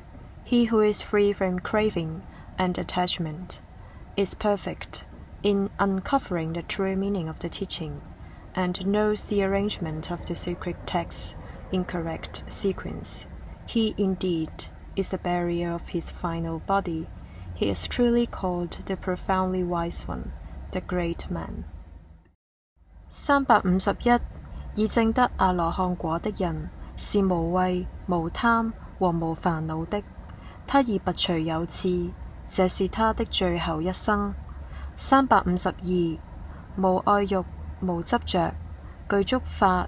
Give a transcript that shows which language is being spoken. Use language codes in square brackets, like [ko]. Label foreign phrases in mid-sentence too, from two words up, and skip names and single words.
[en] He who is free from craving and attachment is perfect in uncovering the true meaning of the teaching and knows the arrangement of the sacred texts in correct sequence. He indeed is the bearer of his final body. He is truly called the profoundly wise one, the great man. [zh] 351 已證得阿羅漢果的人是無畏、無貪和無煩惱的，他已拔除有刺，這是他的最後一生。352無愛欲、無執着，具足法、